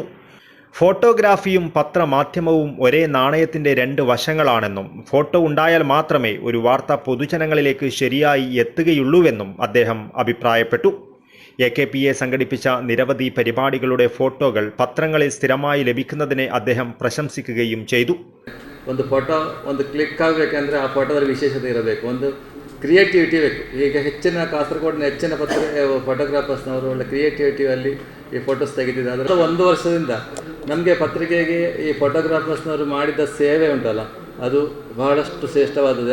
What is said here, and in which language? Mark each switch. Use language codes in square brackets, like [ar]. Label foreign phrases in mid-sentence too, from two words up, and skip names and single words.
[ml] ഫോട്ടോഗ്രാഫിയും പത്രമാധ്യമവും ഒരേ നാണയത്തിൻ്റെ രണ്ട് വശങ്ങളാണെന്നും ഫോട്ടോ ഉണ്ടായാൽ മാത്രമേ ഒരു വാർത്ത പൊതുജനങ്ങളിലേക്ക് ശരിയായി എത്തുകയുള്ളൂവെന്നും അദ്ദേഹം അഭിപ്രായപ്പെട്ടു. AKPA സംഘടിപ്പിച്ച നിരവധി പരിപാടികളുടെ ഫോട്ടോകൾ പത്രങ്ങളിൽ സ്ഥിരമായി ലഭിക്കുന്നതിനെ അദ്ദേഹം ಪ್ರಶಂಸಿക്കുകയും ചെയ്തു. [kn] ಒಂದು ಫೋಟೋ ಒಂದು ಕ್ಲಿಕ್ ಆಗಬೇಕಂದ್ರೆ ಆ ಫೋಟೋದಲ್ಲಿ ವಿಶೇಷತೆ ಇರಬೇಕು, ಒಂದು ಕ್ರಿಯೇಟಿವಿಟಿ ಬೇಕು. ಈಗ ಹೆಚ್ಚಿನ ಕಾಸರಗೋಡಿನ ಹೆಚ್ಚಿನ ಫೋಟೋಗ್ರಾಫರ್ಸ್ನವರು ಒಳ್ಳೆ ಕ್ರಿಯೇಟಿವಿಟಿಯಲ್ಲಿ ಈ ಫೋಟೋಸ್ ತೆಗೆದಿದ್ದಾರೆ. ಅದರ 1 ವರ್ಷದಿಂದ ನಮಗೆ ಪತ್ರಿಕೆಗೆ ಈ ಫೋಟೋಗ್ರಾಫರ್ಸ್ನವರು ಮಾಡಿದ ಸೇವೆ ಉಂಟಲ್ಲ, ಅದು ಬಹಳಷ್ಟು ಶ್ರೇಷ್ಠವಾದದ್ದು.